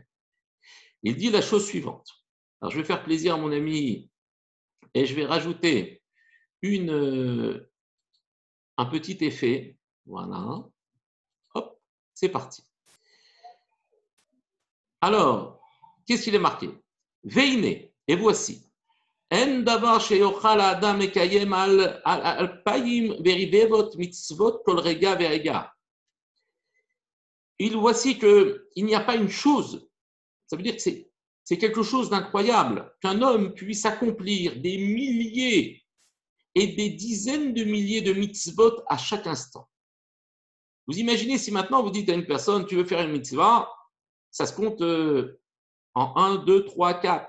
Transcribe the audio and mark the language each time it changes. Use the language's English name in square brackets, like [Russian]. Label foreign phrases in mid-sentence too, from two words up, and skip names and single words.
[French] Il dit la chose suivante. Alors je vais faire plaisir à mon ami et je vais rajouter un petit effet. Voilà. Hop, c'est parti. Alors, qu'est-ce qu'il est marqué? Veine, et voici. [Hebrew] אין דבר שיוכל אדם מקיים אלפים ורבבות מצוות כל רגע ורגע. [French] Voici qu'il n'y a pas une chose, ça veut dire que c'est quelque chose d'incroyable, qu'un homme puisse accomplir des milliers et des dizaines de milliers de mitzvot à chaque instant. Vous imaginez si maintenant vous dites à une personne, tu veux faire une mitzvah, ça se compte en 1, 2, 3, 4.